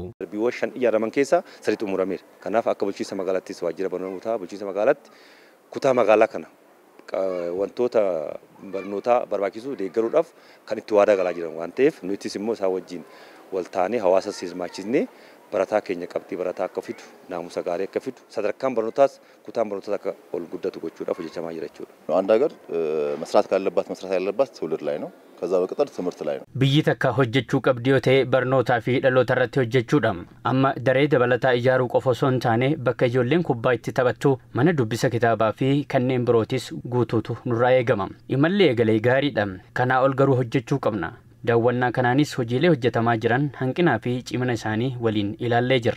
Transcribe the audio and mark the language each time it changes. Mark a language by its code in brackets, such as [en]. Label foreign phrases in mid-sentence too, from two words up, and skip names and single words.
[om] Darbiiwwan 5 ijaaraman keessa 3 xumurameera. Kanaaf akka bulchiinsa magaalaattis waajjira barnootaa bulchiinsa magaalaatti kutaa magaalaa kana wantoota barnootaa barbaachisu deeggaruudhaaf kan itti waadaa galaa jiran waan ta'eef nutis immoo isaa wajjin wal taanee hawaasa hirmaachisnee barataa keenya qabxii barataa akka fidu naamusa gaarii akka fidu sadarkaan barnootaas kutaan barnootaas akka ol guddatu gochuudhaaf hojjetamaa jira jechuudha. [am] አንድ ሀገር መስራት ያለባት ትውልድ ላይ ነው። ከዛ በቀጠል ትምህርት ላይ ነው። [om] biyyi takka hojjechuu qabdi yoo ta'e barnootaa fi dhaloota irratti hojjechuudha. Amma daree dabalataa ijaaruu qofa osoo hin taane bakka ijoolleen kubbaa itti taphattu mana dubbisa kitaabaa fi kanneen birootis guutuutu nurraa eegama. Imalli eegalee gaariidha. Kanaa ol garuu hojjechuu qabna. Daawwannaa kanaanis hojiilee hojjetamaa jiran hanqinaa fi cimina isaanii waliin ilaallee jirra.